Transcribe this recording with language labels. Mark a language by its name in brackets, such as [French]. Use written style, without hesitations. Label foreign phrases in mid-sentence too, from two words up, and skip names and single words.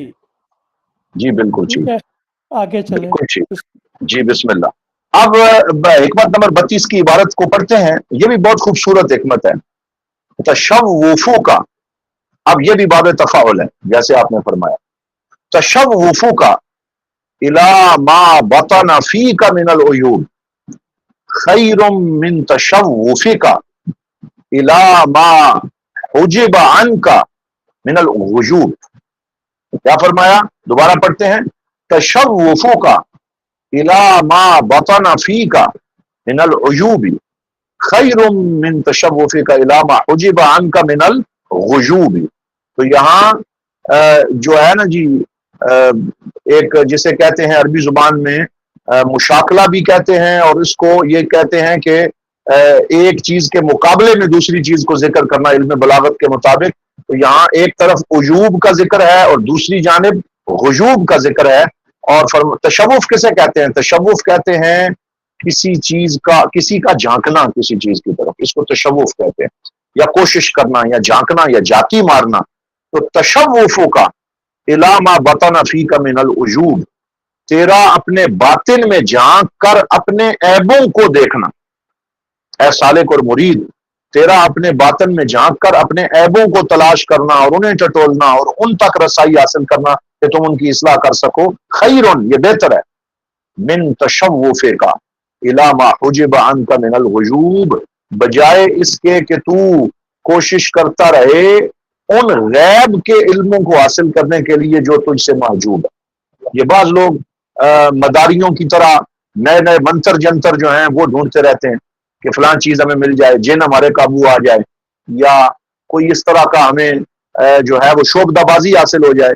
[Urdu] جی بالکل ٹھیک ٹھیک، ہے، آگے چلیں۔ بالکل ٹھیک، جی بسم اللہ۔ اب حکمت نمبر 32 کی عبارت کو پڑھتے ہیں، یہ بھی بہت خوبصورت حکمت ہے، [Arabic] تشوفو کا۔ [Urdu] اب یہ بھی باب تفاعل ہے جیسے آپ نے فرمایا، [Arabic] تشوفو کا الی ما بطن فیک من العیوب خیر من تشوفک الی ما حجب عنک من الغیوب۔ [Urdu] کیا فرمایا؟ دوبارہ پڑھتے ہیں، [Arabic] تشوفو کا الی ما بطن فیک من العیوب خیر من تشوفک الی ما حجب عنک من الغیوب۔ [Urdu] تو یہاں جو ہے نا جی، ایک جسے کہتے ہیں عربی زبان میں مشاکلہ بھی کہتے ہیں، اور اس کو یہ کہتے ہیں کہ ایک چیز کے مقابلے میں دوسری چیز کو ذکر کرنا علم بلاغت کے مطابق، تو یہاں ایک طرف عجوب کا ذکر ہے اور دوسری جانب غجوب کا ذکر ہے۔ اور تشوف کسے کہتے ہیں؟ تشوف کہتے ہیں کسی کا جھانکنا کسی چیز کی طرف، اس کو تشوف کہتے ہیں، یا کوشش کرنا یا جھانکنا یا جاتی مارنا۔ [Arabic] تو تشوف کا الی ما بطن فیک من العجوب، [Urdu] تیرا اپنے باطن میں جھانک کر اپنے عیبوں کو دیکھنا، اے سالک اور مرید، تیرا اپنے باطن میں جھانک کر اپنے عیبوں کو تلاش کرنا اور انہیں ٹٹولنا اور ان تک رسائی حاصل کرنا کہ تم ان کی اصلاح کر سکو، خیرن، یہ بہتر ہے، [Arabic] من تشوف کا الی ما حجب عنک من الغیوب، [Urdu] بجائے اس کے کہ تو کوشش کرتا رہے ان غیب کے علموں کو حاصل کرنے کے لیے جو تجھ سے محجوب ہے۔ یہ بعض لوگ مداریوں کی طرح نئے نئے منتر جنتر جو ہیں وہ ڈھونڈتے رہتے ہیں کہ فلاں چیز ہمیں مل جائے، جن ہمارے قابو آ جائے، یا کوئی اس طرح کا ہمیں جو ہے وہ شوبدہ بازی حاصل ہو جائے۔